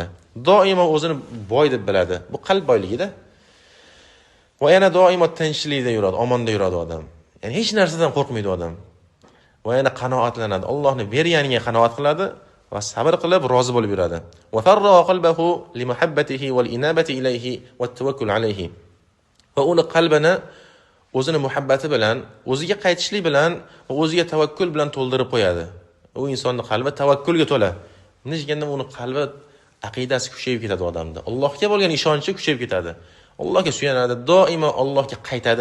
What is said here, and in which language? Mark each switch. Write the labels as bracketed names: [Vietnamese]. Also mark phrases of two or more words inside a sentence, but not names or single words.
[Uzbek] Doimo o'zini boy deb biladi. Bu qalb boyligida. Va yana doimo tinchlikda yuradi, omonda yuradi odam. Ya'ni hech narsadan qo'rqmaydi odam. Va yana qanoatlanadi. Allohni berganiga qanoat qiladi va sabr qilib rozi bo'lib yuradi. [Arabic] وفرح قلبه لمحبته والإنابة إليه والتوكل عليه. [Uzbek] Va uni qalbini o'zini muhabbati bilan, o'ziga qaytishlik bilan va o'ziga tavakkul bilan to'ldirib qo'yadi. U insonning qalbi tavakkulga to'la. Nechganda uni qalbi aqidasi kuchayib ketadi odamda. Allohga bo'lgan ishonchi kuchayib ketadi. Allohga suyanadi, doimo Allohga qaytadi.